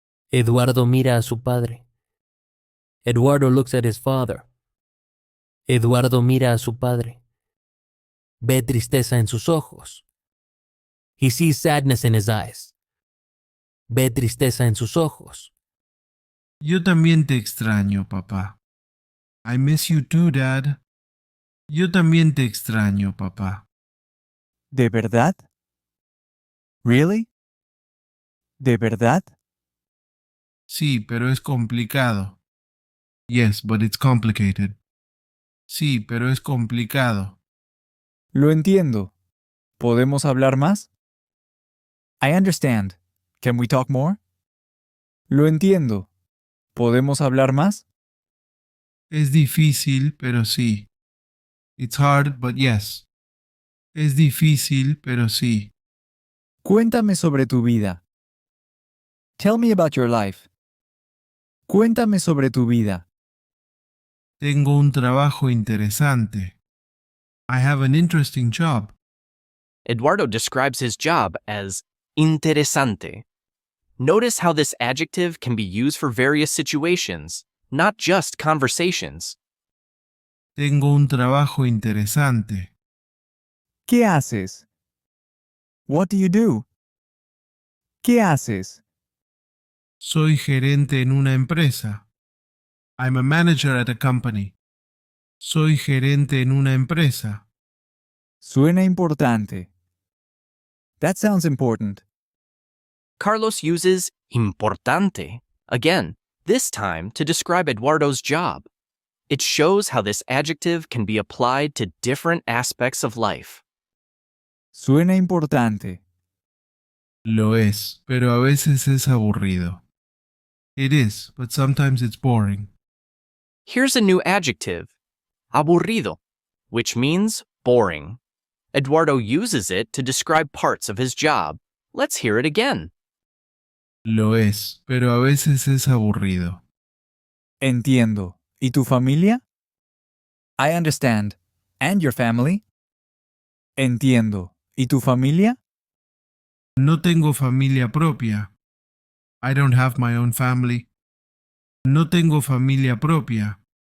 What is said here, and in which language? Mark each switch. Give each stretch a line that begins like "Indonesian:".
Spanish: Eduardo mira a su padre.
English: Eduardo looks at his father.
Spanish: Eduardo mira a su padre. Ve tristeza en sus ojos.
English: He sees sadness in his eyes.
Spanish: Ve tristeza en sus ojos. Yo también te extraño, papá.
English: I miss you too, Dad.
Spanish: Yo también te extraño, papá. ¿De verdad?
English: Really?
Spanish: ¿De verdad? Sí, pero es complicado.
English: Yes, but it's complicated.
Spanish: Sí, pero es complicado. Lo entiendo. ¿Podemos hablar más?
English: I understand. Can we talk more?
Spanish: Lo entiendo. ¿Podemos hablar más? Es difícil, pero sí.
English: It's hard, but yes.
Spanish: Es difícil, pero sí. Cuéntame sobre tu vida.
English: Tell me about your life.
Spanish: Cuéntame sobre tu vida. Tengo un trabajo interesante.
English: I have an interesting job. Eduardo describes his job as interesante. Notice how this adjective can be used for various situations, not just conversations.
Spanish: Tengo un trabajo interesante. ¿Qué haces?
English: What do you do?
Spanish: ¿Qué haces? Soy gerente en una empresa.
English: I'm a manager at a company.
Spanish: Soy gerente en una empresa. Suena importante.
English: That sounds important. Carlos uses importante again, this time to describe Eduardo's job. It shows how this adjective can be applied to different aspects of life.
Spanish: Suena importante. Lo es, pero a veces es aburrido.
English: It is, but sometimes it's boring. Here's a new adjective, aburrido, which means boring. Eduardo uses it to describe parts of his job. Let's hear it again.
Spanish: Lo es, pero a veces es aburrido. Entiendo. ¿Y tu familia?
English: I understand. And your family?
Spanish: Entiendo. ¿Y tu familia? No tengo familia propia.
English: I don't have my own family.
Spanish: No tengo familia propia.